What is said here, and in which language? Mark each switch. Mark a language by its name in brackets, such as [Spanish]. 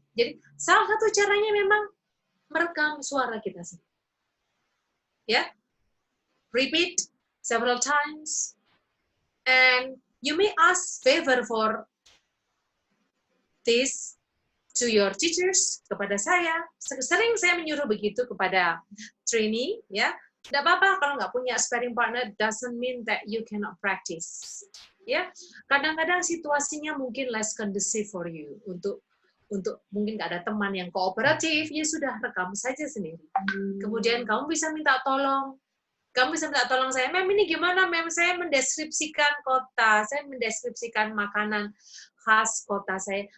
[Indonesian] Jadi, salah satu caranya memang merekam suara kita sendiri. [English] Ya, repeat several times, and you may ask favor for this to your teachers, [Indonesian] kepada saya. Sering saya menyuruh begitu kepada trainee, ya. Tidak apa-apa kalau nggak punya sparring partner, [English] doesn't mean that you cannot practice. [Indonesian] Ya, kadang-kadang situasinya mungkin [English] less conducive for you [Indonesian] untuk mungkin nggak ada teman yang kooperatif, ya sudah rekam saja sendiri. Kemudian kamu bisa minta tolong. Kamu bisa minta tolong saya, Mem ini gimana, Mem? Saya mendeskripsikan kota, saya mendeskripsikan makanan khas kota saya.